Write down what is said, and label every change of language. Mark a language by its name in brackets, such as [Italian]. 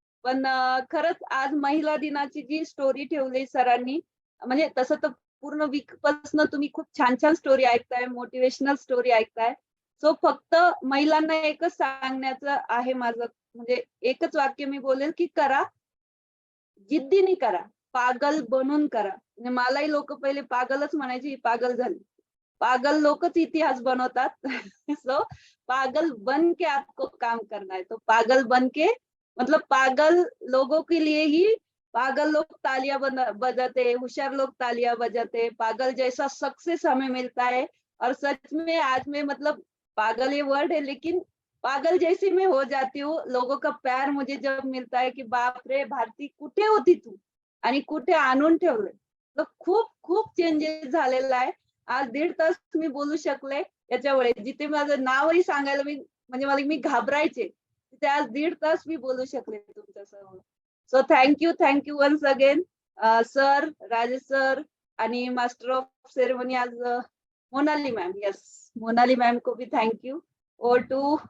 [Marathi] पण खरंच आज महिला दिनाची जी स्टोरी ठेवली सरांनी, म्हणजे तसं तर पूर्ण वीक पासून तुम्ही खूप छान छान स्टोरी ऐकताय, मोटिवेशनल स्टोरी ऐकताय. सो फक्त महिलांना एकच सांगण्याचं आहे माझं, म्हणजे एकच वाक्य मी बोलेल की करा, जिद्दीने करा, पागल बनून करा. म्हणजे मलाही लोक पहिले पागलच म्हणायचे, ही पागल झाली. पागल लोकच इतिहास बनवतात. [Hindi] सो पागल बन के आपको काम करना है. तो पागल बन के, मतलब पागल लोगों के लिए ही पागल लोग तालियां बजाते, होशियार लोग तालियां बजाते, पागल जैसा सक्सेस हमें मिलता है. और सच में आज में मतलब पागल ये वर्ड है, लेकिन पागल जैसी मैं हो जाती हूँ. लोगों का प्यार मुझे जब मिलता है की [Marathi] बाप रे भारती कुठे होती तू आणि कुठे आणून ठेवलंय. तर खूप खूप चेंजेस झालेला आहे. आज 1.5 तास मी बोलू शकले याच्यामुळे. जिथे माझं नावही सांगायला म्हणजे मी घाबरायचे, तिथे आज 1.5 तास मी बोलू शकले तुमच्यासमोर. So thank you once again sir, Rajesh sir आणि मास्टर ऑफ सेरेमनी आज [Hindi] Monali ma'am. Yes, Monali ma'am को भी थैंक यू. और टू